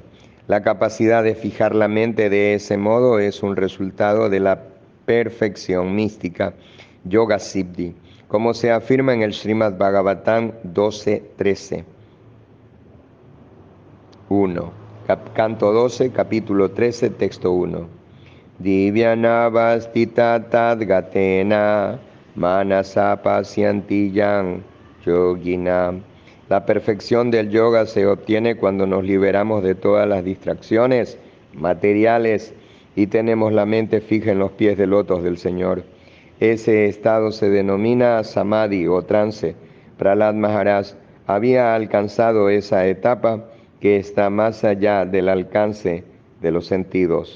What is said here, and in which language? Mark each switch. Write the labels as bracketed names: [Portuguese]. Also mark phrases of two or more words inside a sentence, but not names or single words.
[Spanish] La capacidad de fijar la mente de ese modo es un resultado de la perfección mística, [Sanskrit] योग सिद्धि, [Spanish] como se afirma en el Srimad Bhagavatam 12:13. 1. Canto 12, capítulo 13, texto 1. [Sanskrit] ध्यानावस्थित तद्गतेन मनसा पश्यन्ति यं योगिनः. [Spanish] La perfección del yoga se obtiene cuando nos liberamos de todas las distracciones materiales y tenemos la mente fija en los pies de lotos del Señor. Ese estado se denomina samadhi o trance. Prahlad Maharaj había alcanzado esa etapa que está más allá del alcance de los sentidos.